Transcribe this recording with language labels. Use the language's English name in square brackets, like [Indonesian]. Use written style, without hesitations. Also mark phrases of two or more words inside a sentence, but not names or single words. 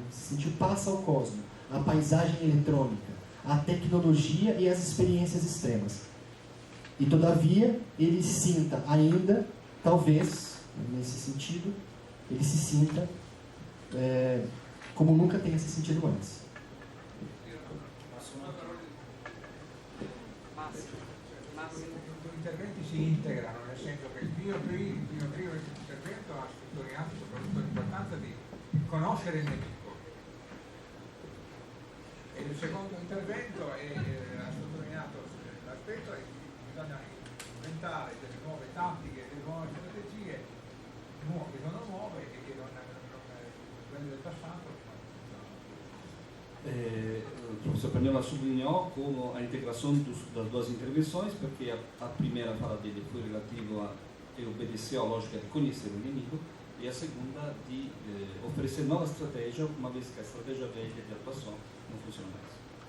[Portuguese] Sentir passa ao cosmo, a paisagem eletrônica, a tecnologia e as experiências extremas. E todavia ele se sinta ainda, talvez, nesse sentido, ele se sinta como nunca tenha se sentido antes. [Italian] I interventi si integrano, nel senso che il mio primo intervento ha sottolineato soprattutto l'importanza di conoscere il nemico, e il secondo intervento ha sottolineato l'aspetto che bisogna inventare delle nuove tattiche, delle nuove strategie che sono nuove e che quelle del passato. [Portuguese] O professor Perniola sublinhou como a integração das duas intervenções, porque a primeira fala dele foi relativa a obedecer à lógica de conhecer o inimigo, e a segunda de oferecer nova estratégia, uma vez que a estratégia velha de atuação não funciona mais.